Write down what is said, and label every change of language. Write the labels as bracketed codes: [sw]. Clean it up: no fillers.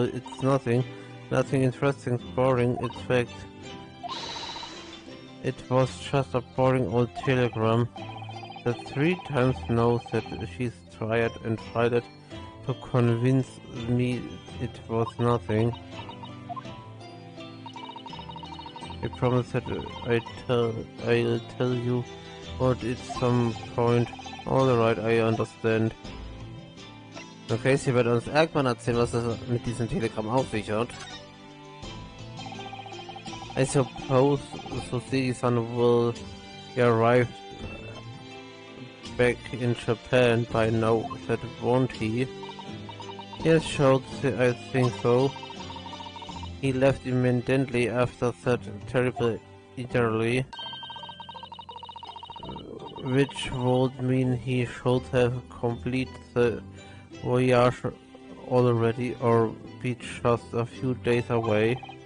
[en] It's nothing interesting, boring. In fact, it was just a boring old telegram that 3 times knows that she's tried and tried to convince me it was nothing. I promise that I'll tell you what at some point. Alright, I understand. [de] Okay, sie wird uns irgendwann erzählen, was das mit diesem Telegramm auf sich hat. [en] I suppose Suzuki-san will arrive back in Japan by now, that won't he? Yes, sure, I think so. He left immediately after that terrible injury, which would mean he should have completed the voyage already or be just a few days away.